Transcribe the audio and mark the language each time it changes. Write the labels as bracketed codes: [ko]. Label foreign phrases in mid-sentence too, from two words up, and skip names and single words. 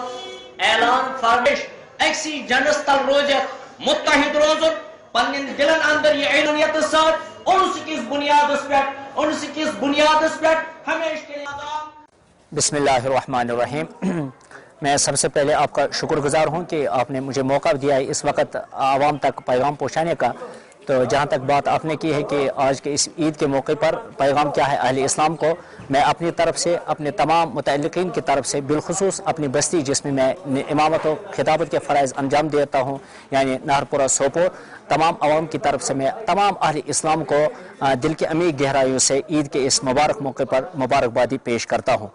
[ks] ऐलान फरमाइश अक्सी जनस तल रोजत मुत्तहिद रोजुन पन्निन दिलन अंदर ये ऐलानियत साथ [hi] और उसी बुनियाद पे हमेशा के लिए। बिस्मिल्लाहिर्रहमानिर्रहीम। मैं सबसे पहले आपका शुक्रगुजार हूँ कि आपने मुझे मौका दिया है इस वक्त आवाम तक पैगाम पहुँचाने का। तो जहाँ तक बात आपने की है कि आज के इस ईद के मौके पर पैगाम क्या है अहले इस्लाम को, मैं अपनी तरफ से अपने तमाम मुतअल्लिक़ीन की तरफ से बिलखुसूस अपनी बस्ती जिसमें मैं इमामत व खिताबत के फ़राइज़ अंजाम देता हूँ, यानी नाहरपुरा सोपोर, तमाम आवाम की तरफ से मैं तमाम अहले इस्लाम को दिल की अमीर गहराइयों से ईद के इस मुबारक मौके पर मुबारकबादी पेश करता हूँ।